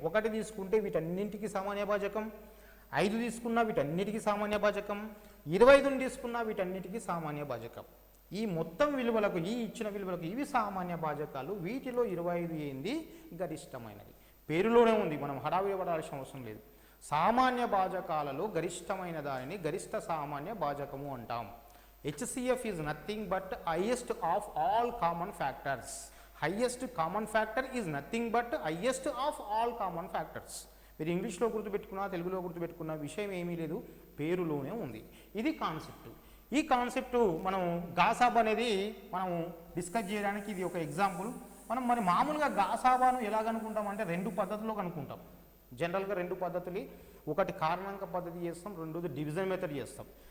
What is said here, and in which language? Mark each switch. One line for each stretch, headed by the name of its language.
Telugu: 1 తీసుకుంటే వీటన్నింటికి సామాన్య భాజకం, 5 తీసుకున్నా వీటన్నిటికీ సామాన్య భాజకం, 25ని తీసుకున్నా వీటన్నిటికీ సామాన్య భాజకం. ఈ మొత్తం విలువలకు, ఈ ఇచ్చిన విలువలకు ఇవి సామాన్య భాజకాలు. వీటిలో 25 ఏంది గరిష్టమైనది. పేరులోనే ఉంది, మనం హడావిడి పడాల్సిన అవసరం లేదు. సామాన్య భాజకాలలో గరిష్టమైన దానిని గరిష్ట సామాన్య భాజకము అంటాం.
English: HCF is nothing but highest of all common factors. Highest common factor is nothing but highest of all common factors.
Telugu: మీరు ఇంగ్లీష్లో గుర్తుపెట్టుకున్నా తెలుగులో గుర్తుపెట్టుకున్న విషయం ఏమీ లేదు, పేరులోనే ఉంది. ఇది కాన్సెప్ట్. ఈ కాన్సెప్ట్ మనం గాసాబా అనేది మనం డిస్కస్ చేయడానికి ఇది ఒక ఎగ్జాంపుల్. మనం మరి మామూలుగా గాసాబాను ఎలా కనుక్కుంటామంటే రెండు పద్ధతుల్లో కనుక్కుంటాం. జనరల్గా రెండు పద్ధతులు, ఒకటి కారణాంక పద్ధతి చేస్తాం, రెండోది డివిజన్ మెథడ్ చేస్తాం.